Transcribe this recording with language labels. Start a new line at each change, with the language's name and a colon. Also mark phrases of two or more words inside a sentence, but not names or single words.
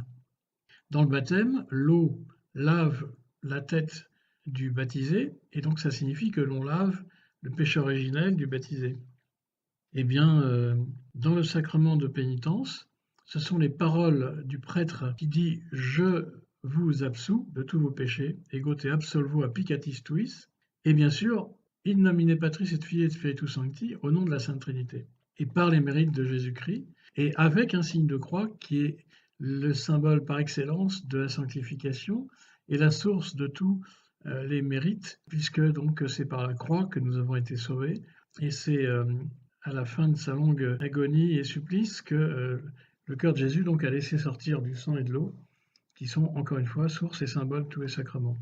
French: Dans le baptême, l'eau lave la tête du baptisé, et donc ça signifie que l'on lave le péché originel du baptisé. Eh bien, dans le sacrement de pénitence, ce sont les paroles du prêtre qui dit « Je vous absous de tous vos péchés,
Latin: ego te absolvo applicatis tuis », et
French: bien sûr,
Latin: in nomine Patris et Filii et Spiritus Sancti,
French: au nom de la Sainte Trinité, et par les mérites de Jésus-Christ, et avec un signe de croix qui est le symbole par excellence de la sanctification et la source de tous les mérites, puisque donc c'est par la croix que nous avons été sauvés, et c'est à la fin de sa longue agonie et supplice que le cœur de Jésus donc a laissé sortir du sang et de l'eau, qui sont encore une fois source et symbole de tous les sacrements.